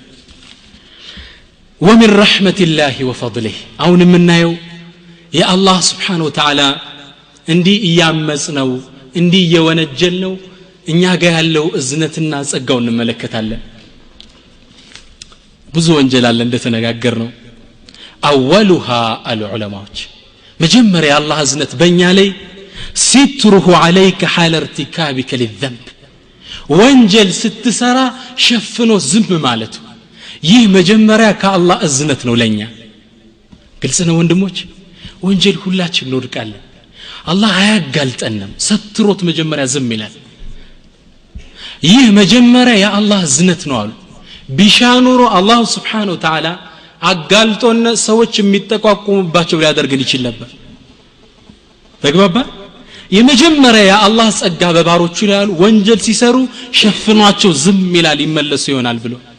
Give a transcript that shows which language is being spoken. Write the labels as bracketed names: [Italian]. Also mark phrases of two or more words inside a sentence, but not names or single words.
[Arabic] ومن رحمة الله وفضله [Amharic] አሁን የምናየው የአላህ [Arabic] سبحانه وتعالى [Amharic] እንዲ ያመጽ ነው እንዲ የወነጀል ነው እኛ ጋር ያለው እዝነትና ጸጋው እንመለከታለን ብዙ ወንጀል አለ እንደተነጋገር ነው [Arabic] اولها العلماء [Amharic] መጀመሪያ አላህ እዝነት በእኛ ላይ [Arabic] ستره عليك حال ارتكابك للذنب [Amharic] ወንጀል ስትሰራ ሸፍኖ ዝም ማለት ይህ መጀመሪያ ከአላህ እዝነት ነው ለኛ ግልጽ ነው ወንድሞች ወንጀል ሁላችን እንወድቃለን አላህ አያጋልጠንም ሰትሮት መጀመሪያ ዝም ይላል ይህ መጀመሪያ የአላህ እዝነት ነው አሉ ቢሻኑሩ አላህ [Arabic] سبحانه وتعالى [Amharic] አጋልጦና ሰዎች የሚጠቋቁሙባቸው ሊያደርግን ይችላል ነበር ተግባባ የመጀመሪያ የአላህ ጸጋ በባሮቹ ላይ ያሉ ወንጀል ሲሰሩ ሸፍኗቸው ዝም ይላል ይመለሱ ይሆናል ብሎ